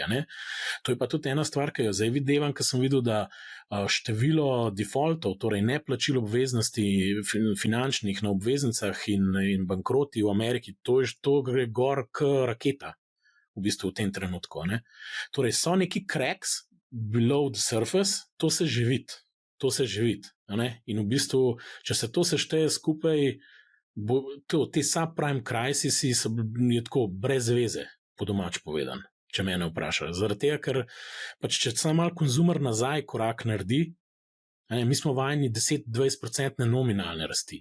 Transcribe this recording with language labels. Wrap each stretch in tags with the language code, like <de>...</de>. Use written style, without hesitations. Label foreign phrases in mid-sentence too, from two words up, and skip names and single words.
<sl>To je pa tudi ena stvar, ki jo zdaj videvam, ker sem videl, da število defaultov, torej neplačil obveznosti finančnih na obveznicah in bankroti v Ameriki, to gre gor k raketa v bistvu v tem trenutku. Torej so neki</sl> <en>cracks below the surface,</en> <sl>to se živit. In v bistvu, če se to sešteje skupaj, te</sl> <en>subprime crisisi</en> <sl>so tako brez veze, po domač povedan, če mene vprašajo. Zaradi tega, ker pač če samo malo konzumer nazaj korak naredi, mi smo vajeni 10-20% nominalne rasti.</sl>